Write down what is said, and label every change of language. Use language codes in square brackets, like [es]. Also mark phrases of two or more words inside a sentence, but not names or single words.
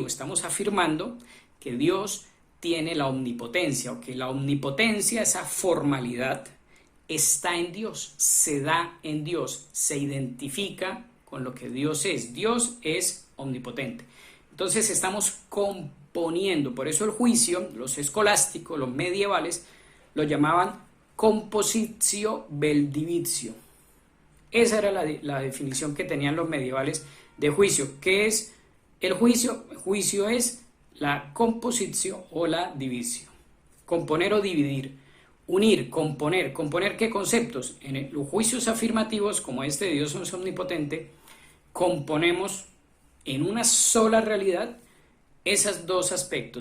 [es] Estamos afirmando que Dios tiene la omnipotencia o que la omnipotencia, esa formalidad, está en Dios, se da en Dios, se identifica con lo que Dios es. Dios es omnipotente. Entonces estamos componiendo, por eso el juicio, los escolásticos, los medievales, lo llamaban [la] compositio vel divitio. [es] Esa era la definición que tenían los medievales de juicio. ¿Qué es el juicio? El juicio es la compositio o la divisio. Componer o dividir. Unir, componer. ¿Componer qué conceptos? En los juicios afirmativos, como este de Dios es omnipotente, componemos en una sola realidad esos dos aspectos.